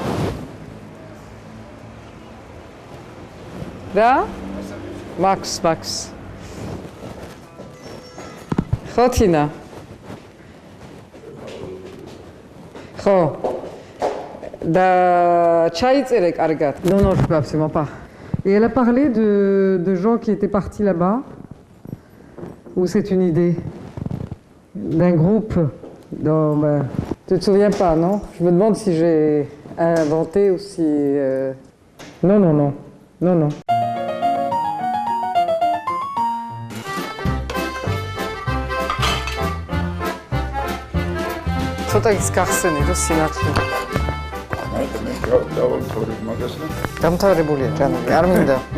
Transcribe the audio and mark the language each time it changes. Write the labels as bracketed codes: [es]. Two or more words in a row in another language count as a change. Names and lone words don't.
[ka] და? მაქს. ხო, თინა? ხო. და ჩაიწერე კარგად. [fr] Non, je peux absolument pas. Et elle a parlé de gens qui étaient partis là-bas. Ou c'est une idée d'un groupe? Non, ben, tu te souviens pas, non? Je me demande si j'ai inventé ou si... Non. [ka] ცოტა ის გახსენე რომ სინათლე. დავამთავრებ მაგას და დამთავრებულია ჯანმრთელი, არ მინდა.